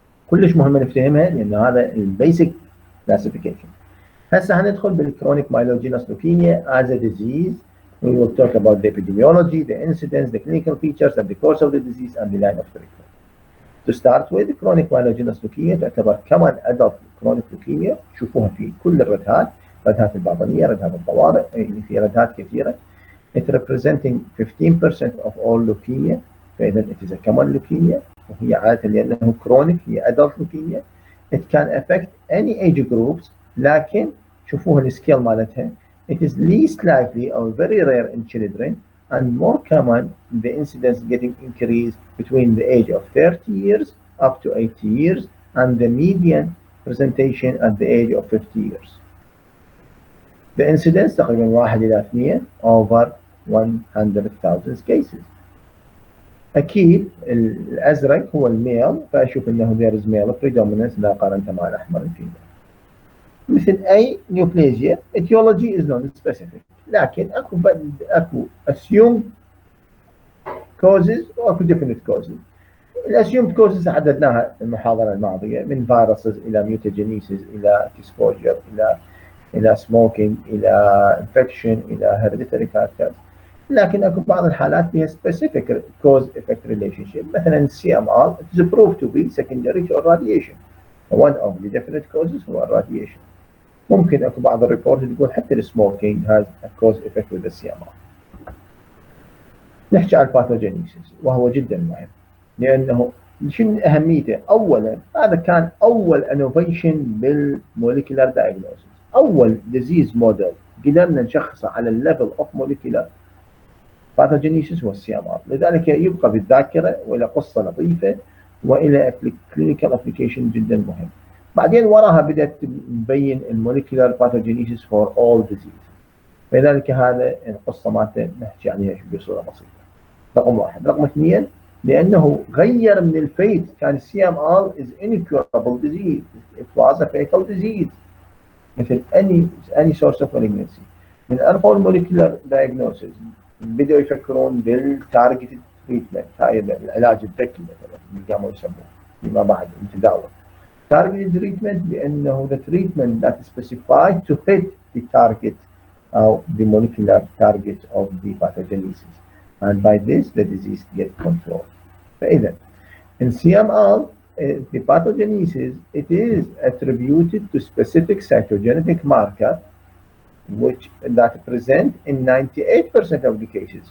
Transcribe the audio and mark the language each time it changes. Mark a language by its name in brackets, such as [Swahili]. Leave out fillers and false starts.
[Arabic] كلش مهم نفهمها لان هذا البيسك كلاسيفيكيشن. هسه هندخل بالكرونيك مايلوجينوس لوكيميا [English] as a disease. We will talk about the epidemiology, the incidence, the clinical features, and the course of the disease and the line of treatment. To start with, chronic myelogenous leukemia [Arabic] تعتبر كمان [English] adult chronic leukemia، [Arabic] تشوفوها في كل الرتات ردهات الباطنية، ردهات الطوارئ، يعني في ردهات كثيرة. [English] It representing 15% of all leukemia. [Arabic] فإذا [English] it is a common leukemia [Arabic] وهي عادة لأنه [English] chronic هي adult leukemia. It can affect any age groups [Arabic] لكن شوفوها السكيل مالتها. [English] It is least likely or very rare in children and more common the incidence getting increased between the age of 30 years up to 80 years and the median presentation at the age of 50 years. The incidence [Arabic] تقريبا 1 إلى 2 [English] over 100,000 cases. [Arabic] أكيد الأزرق هو الميل فأشوف أنه [English] there is male predominance [Arabic] إذا قارنته مع الأحمر الفيميل. مثل أي [English] neoplasia etiology is non-specific [Arabic] لكن أكو [English] assumed causes وأكو definite causes. [Arabic] الاسيومد كوزز حددناها المحاضرة الماضية من فيروسز إلى ميوتاجينيسيس إلى اكسبوجر إلى سموكينج إلى انفكشن إلى هيريديتري فاكتورز. لكن اكو بعض الحالات فيها [English] specific cause effect relationship مثلا CMR it is proved to be secondary to radiation. One of the definite causes [Arabic] هو الراديشن. ممكن اكو بعض الريبورت تقول حتى السموكينج [English] has a cause effect with the CMR. [Arabic] نحكي عن الباثوجينيسيس وهو جدا مهم لانه شنو اهميته؟ اولا هذا كان اول انوفيشن بالموليكولار دايجنوستس، اول ديزيز موديل قدرنا نشخصه على الليفل اوف موليكولار باثوجينيسيس هو السي ام ار، لذلك يبقى بالذاكره والى قصه لطيفه والى كلينيكال ابلكيشن جدا مهم. بعدين وراها بدات تبين الموليكولار باثوجينيسيس فور اول ديزيز، فلذلك هذا القصه مالته نحكي عليها بصوره بسيطه. رقم واحد. رقم اثنين لانه غير من الفيت، كان السي ام ار از incurable disease [English] it was a fatal disease [Arabic] مثل [English] any source of malignancy. [Arabic] من ارفعوا الموليكولار دايجنوسيس بدأوا يفكرون بالتارجتد تريتمنت، هاي العلاج الذكي مثلا اللي قاموا يسموه فيما بعد المتداول. [English] targeted treatment [Arabic] لانه [English] the treatment that is specified to hit the target or the molecular target of the pathogenesis, and by this the disease gets controlled. [Arabic] فإذا [English] in CMR the pathogenesis it is attributed to specific cytogenetic marker which that present in 98% of the cases.